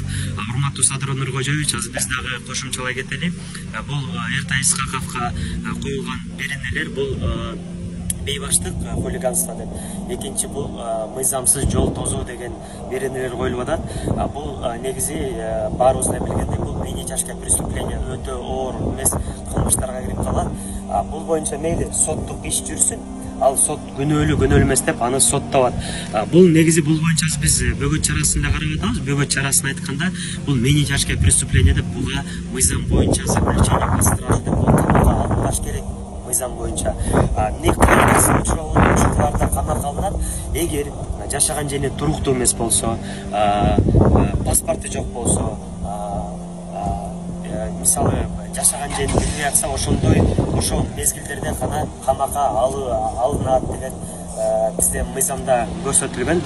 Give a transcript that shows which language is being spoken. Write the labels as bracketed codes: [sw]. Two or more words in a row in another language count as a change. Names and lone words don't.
[ky] Урматтуу Садыр Нуркожоевич, азыр биз дагы кошумчалай кетели. Бул Эртай Исхаковго коюлган беренелер бул бейбаштык, хулиганство деп. Экинчи бул мыйзамсыз жол тозуу деген беренелер коюлуп атат. Бул негизи баарыбыз эле билгендей бул [ru] менее тяжкое преступление, [ky] өтө оор эмес кылмыштарга кирип калат. Бул боюнча мейли соттук иш жүрсүн, ал сот күнөөлүү эмес деп аны соттоп атат. Бул негизи бул боюнча биз бөгөт чарасын да карап атабыз. Бөгөт чарасын айтканда бул [ru] менее тяжкое преступление [ky] деп буга мыйзам боюнча [ru] запрещение по стражу [ky] деп камакка алынгаш керек. Мыйзам боюнча ушуларда камакка алынат. Эгер жашаган жери туруктуу эмес болсо, паспорту жок болсо, мисалы жашаган жерин билбей атса, ошол мезгилдерде гана камакка алынат деген бизде мыйзамда көрсөтүлгөн.